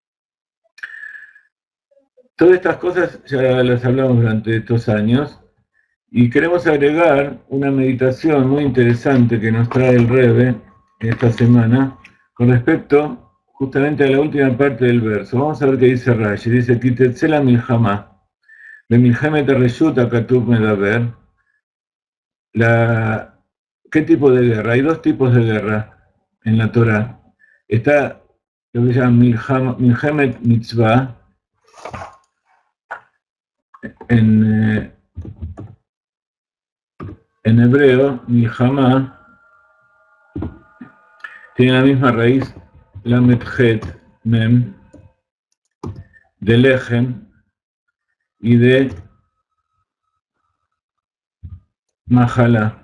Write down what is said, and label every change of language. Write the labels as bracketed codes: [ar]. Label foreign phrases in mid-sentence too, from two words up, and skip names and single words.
[es] Todas estas cosas ya las hablamos durante estos años, y queremos agregar una meditación muy interesante que nos trae el Rebbe esta semana, con respecto justamente a la última parte del verso. Vamos a ver qué dice Rashi. Dice, [he] כי תצא למלחמה. במלחמת הרשות הכתוב מדבר. [es] ¿Qué tipo de guerra? Hay dos tipos de guerra en la Torá. Está lo que se llama [he] מלחמת מצוה, [es] en hebreo, Milhamá, tiene la misma raíz, [he] למד חית מם, [es] de Lechem y de Mahalá.